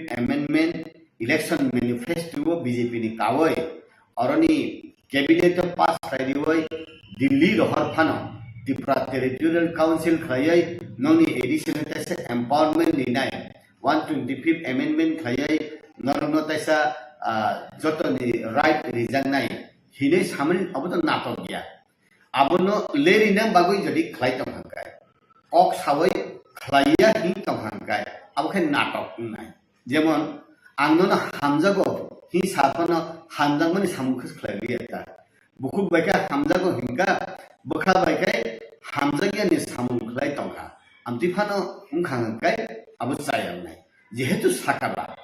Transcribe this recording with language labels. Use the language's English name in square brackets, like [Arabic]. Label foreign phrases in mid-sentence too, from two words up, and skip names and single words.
[English] amendment election manifesto [Kok Borok] बीजेपी नि कावय अरनि [English] cabinet pass [Kok Borok] खायदिवय दिल्ली रहर फानो त्रिपुरा [English] territorial council [Kok Borok] खायै ननि एडिशन तैसा एम्पावरमेंट निनाय 125 अमेंडमेंट खायै नरनो तैसा जतनि राइट रिजांनाय हिने सामनि अब तो नाटक गया आबनो लेरिना बागै जदि खलाय तंहांगाय कक सावै खलाया हि तंहांगाय आबखै नाटक नाय जेमन आंनो हामजागो हि साफनो हामजागमनि सामुखस खलायलिया बुखु बायका हामजागो हिंगा बखा बायकाय हामजागियानि सामु खलाय तंहा आमतिफानो उनखांगाय आबो जायानाय जेहेतु साकाबा